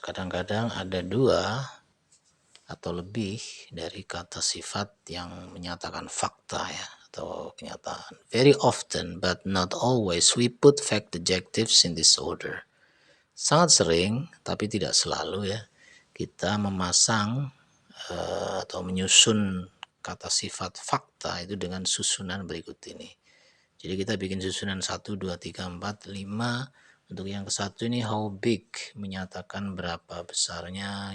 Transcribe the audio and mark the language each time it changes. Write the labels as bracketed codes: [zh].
[id] Kadang-kadang ada dua atau lebih dari kata sifat yang menyatakan fakta ya, atau kenyataan. [en] Very often but not always we put fact adjectives in this order. [id] Sangat sering tapi tidak selalu ya, kita memasang atau menyusun kata sifat fakta itu dengan susunan berikut ini. Jadi kita bikin susunan 1, 2, 3, 4, 5. Untuk yang ke satu ini [en] how big, [id] menyatakan berapa besarnya.